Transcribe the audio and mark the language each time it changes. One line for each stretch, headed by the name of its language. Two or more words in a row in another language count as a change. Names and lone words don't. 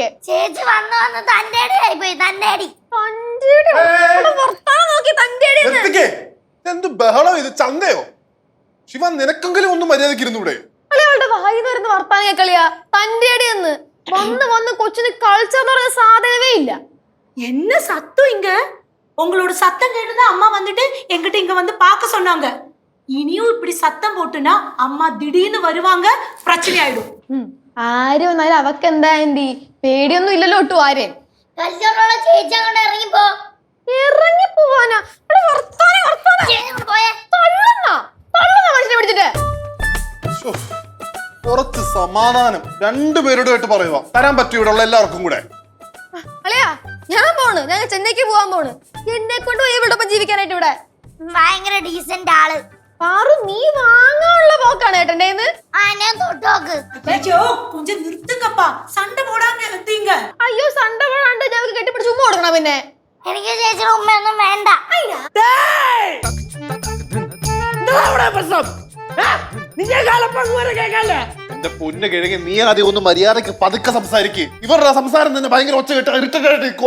Malayalam: ചേച്ചി വന്ന് തന്റെ അടി ആയിപ്പോയി. തന്റെ അടി എന്ത് ബഹളം ഇത്? ചന്തയോ? ശിവ, നിനക്കെങ്കിലും ഒന്നും മര്യാദക്ക് ഇരുന്നൂടെ? അയാളുടെ വായി വരുന്ന വർത്താനം കേക്കളിയാ. തന്റെ അടി എന്ന് വന്ന് കൊച്ചിന് കൾച്ചർ എന്ന് പറഞ്ഞ സാധനമേ ഇല്ല.
Tamil: என்ன சத்தம் இங்க? உங்களோட சத்தம் கேட்டுதான் அம்மா வந்துட்டு எங்கிட்ட இங்க வந்து பார்க்க சொன்னாங்க. இனியும் இப்படி சத்தம் போட்டுனா அம்மா திடீர்னு வருவாங்க, பிரச்சனை ஆயிடும்.
Malayalam: ആര് വന്നാലും അവക്ക് എന്താ ആന്റി? പേടിയൊന്നും ഇല്ലല്ലോ ഒട്ടും. ആരെ ചേച്ചി അങ്ങോട്ട് ഇറങ്ങിപ്പോ. ഇറങ്ങിപ്പോവാനാ? മനുഷ്യനെ പിടിച്ചിട്ട് കുറച്ച് സമാധാനം രണ്ടുപേരോടായിട്ട് പറയുക. തരാൻ പറ്റും ഇവിടെ ഉള്ള എല്ലാവർക്കും കൂടെ. അല്ലയാ, ഞാൻ പോണ്. ഞാൻ ചെന്നൈക്ക് പോവാൻ പോണ്. എന്നെ കൊണ്ട് ഇവിടെ ജീവിക്കാനായിട്ട് ഇവിടെ. ഭയങ്കര ഡീസന്റ് ആള്. പാറു, നീ വാങ്ങാനുള്ള പോക്കാണ് ഏട്ടൻ്റെ
Tamil: கொஞ்சம் நிறுத்துங்கப்பா, சண்டை போடாம எத்தீங்க.
Malayalam: അയ്യോ,
Tamil: சண்டை போடாம
Malayalam: ഞങ്ങൾക്ക് കെട്ടിപ്പിടിച്ച് ഉമ്മ കൊടുക്കണം. പിന്നെ എനിക്ക് ചേച്ചിയുടെ ഉമ്മയൊന്നും വേണ്ട. എന്റെ പൊന്നു കിഴങ്ങി, നീ ആദ്യം ഒന്ന് മര്യാദക്ക് പതുക്കെ സംസാരിക്ക്. ഇവരുടെ സംസാരം തന്നെ ഭയങ്കര ഒച്ച കേട്ട് ഇറിറ്റേറ്റ് ആയിട്ട് നിൽക്കുക.